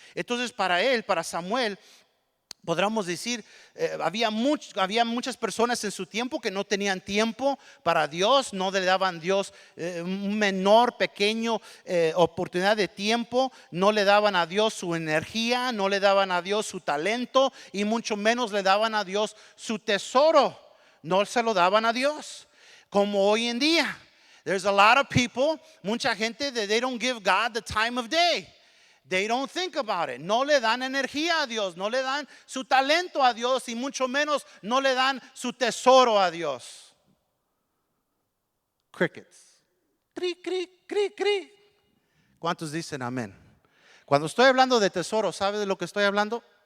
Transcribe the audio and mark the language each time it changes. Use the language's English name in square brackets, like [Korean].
[Spanish] Entonces para Samuel, podríamos decir, había muchas personas en su tiempo que no tenían tiempo para Dios, no le daban a Dios un pequeño oportunidad de tiempo, no le daban a Dios su energía, no le daban a Dios su talento y mucho menos le daban a Dios su tesoro, no se lo daban a Dios, como hoy en día. [English] There's a lot of people, [Spanish] mucha gente, [English] that they don't give God the time of day. They don't think about it. [Spanish] No le dan energía a Dios, no le dan su talento a Dios y mucho menos no le dan su tesoro a Dios. Crickets. Cri, cri, cri, cri. ¿Cuántos dicen amén? Cuando estoy hablando de tesoro, ¿sabe de lo que estoy hablando?